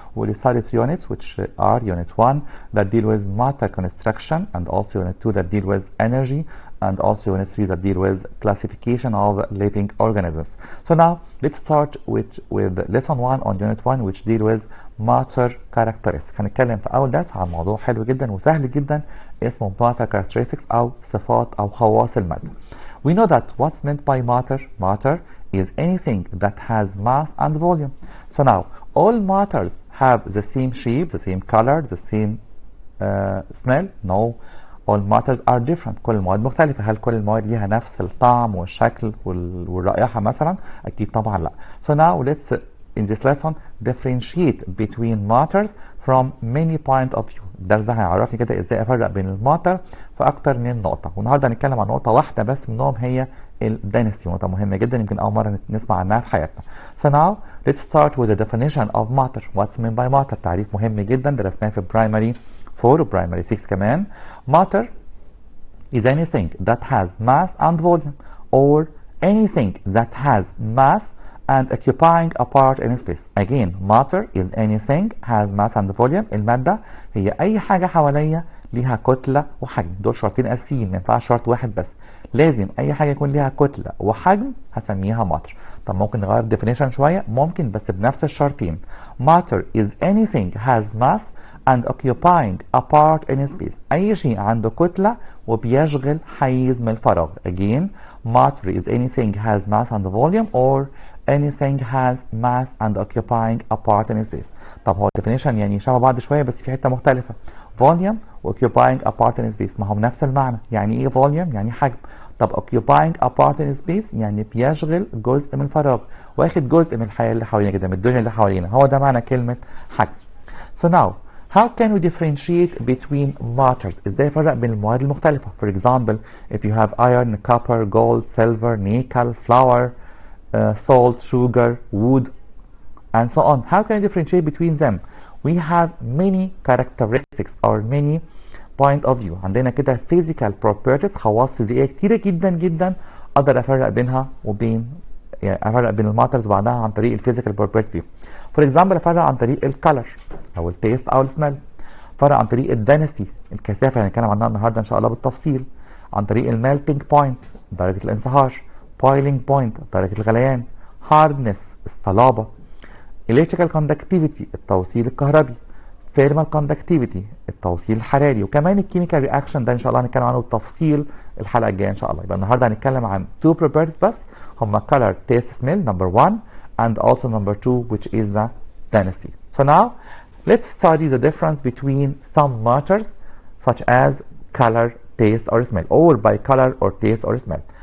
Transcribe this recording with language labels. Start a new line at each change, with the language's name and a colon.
English: We'll study 3 units, which are Unit 1 that deal with matter construction, and also Unit 2 that deal with energy, and also Unit 3 that deal with classification of living organisms. So now, let's start with lesson 1 on Unit 1, which deal with matter characteristics.
Arabic: هنتكلم في أول درس عن موضوع حلو جدا وسهل جدا اسمه matter characteristics أو صفات أو خواص المادة.
English: We know that what's meant by matter. Matter is anything that has mass and volume. So now, all matters have the same shape, the same color, the same smell? No. All matters are different.
Arabic: كل المواد مختلفة. هل كل المواد ليها نفس الطعم والشكل والرائحة مثلا؟ أكيد طبعا لا.
English: So now let's in this lesson differentiate between matters from many point of view.
Arabic: الدرس ده هيعرفني كده ازاي افرق بين الماتر في اكتر من نقطة. والنهارده هنتكلم عن نقطة واحدة بس منهم هي الدينستي، نقطة مهمة جدا يمكن أول مرة نسمع عنها في حياتنا.
English: So now let's start with the definition of matter. What's meant by matter؟
Arabic: تعريف مهم جدا درسناه في primary 4 و primary 6 كمان.
English: Matter is anything that has mass and volume, or anything that has mass and occupying a part in space. Again, matter is anything has mass and volume.
Arabic: المادة هي أي حاجة حواليا ليها كتلة وحجم. دول شرطين أساسيين، ما ينفعش شرط واحد بس. لازم أي حاجة يكون ليها كتلة وحجم هسميها matter. طب ممكن نغير definition شوية؟ ممكن، بس بنفس الشرطين.
English: Matter is anything has mass and occupying a part in space.
Arabic: أي شيء عنده كتلة وبيشغل حيز من الفراغ.
English: Again, matter is anything has mass and volume, or anything has mass and occupying a part in space.
Arabic: طب هو definition يعني شبه بعض شوية بس في حتة مختلفة. volume و occupying a part in space ما هم نفس المعنى. يعني ايه volume؟ يعني حجم. طب occupying a part in space يعني بيشغل جزء من الفراغ، واخد جزء من الحياة اللي حوالينا كده، من الدنيا اللي حوالينا. هو ده معنى كلمة حجم.
English: So now, how can we differentiate between matters؟
Arabic: ازاي افرق بين المواد المختلفة؟
English: For example, if you have iron, copper, gold, silver, nickel, flour, salt, sugar, wood, and so on. How can I differentiate between them? We have many characteristics or many point of view.
Arabic: عندنا كده physical properties، خواص فيزيائية كتيرة جدا جدا أقدر أفرق بينها وبين، يعني أفرق بين الماترز بعدها عن طريق الفيزيكال properties.
English: For example
Arabic: أفرق عن طريق الكالر أو التيست أو السمell. أفرق عن طريق الدنسيتي، الكثافة اللي هنتكلم عنها النهارده إن شاء الله بالتفصيل. عن طريق الميلتنج بوينت، درجة الانصهار. boiling point، درجة الغليان. hardness، الصلابة. electrical conductivity، التوصيل الكهربي. thermal conductivity، التوصيل الحراري. وكمان الكيميكال رياكشن ده ان شاء الله هنتكلم عنه بالتفصيل الحلقة الجاية ان شاء الله. يبقى النهارده هنتكلم عن
English: two properties بس، هما color, taste, smell number 1 and also number 2 which is the density. So now let's study the difference between some matters such as color, taste or smell, or by color or taste or smell.